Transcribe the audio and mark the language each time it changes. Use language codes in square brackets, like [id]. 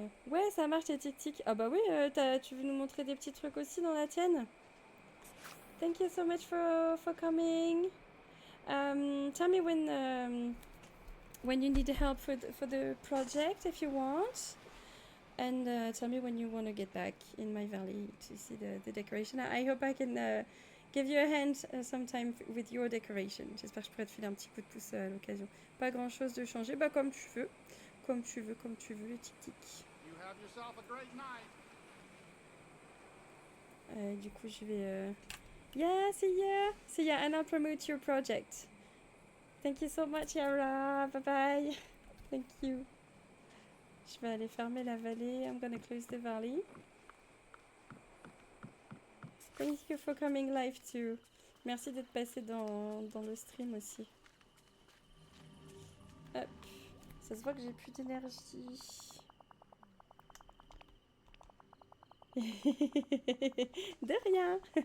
[fr] Ouais, ça marche les tic-tic. Ah bah oui, tu veux nous montrer des petits trucs aussi dans la tienne? [en] Thank you so much for coming. Tell me when you need help for the project if you want. And tell me when you want to get back in my valley to see the decoration. I hope I can give you a hand sometime with your decoration. [fr] J'espère que je pourrais te filer un petit coup de pouce à l'occasion. Pas grand chose de changer, bah comme tu veux. Comme tu veux, le tic-tic. [en] You have yourself a great night. [fr] Du coup, je vais... [en] Yeah, see ya, and I'll promote your project. Thank you so much, Yara. Bye-bye. Thank you. [fr] Je vais aller fermer la vallée. [en] I'm gonna close the valley. Thank you for coming live too. [fr] Merci d'être passé dans le stream aussi. Hop. Ça se voit que j'ai plus d'énergie. De rien.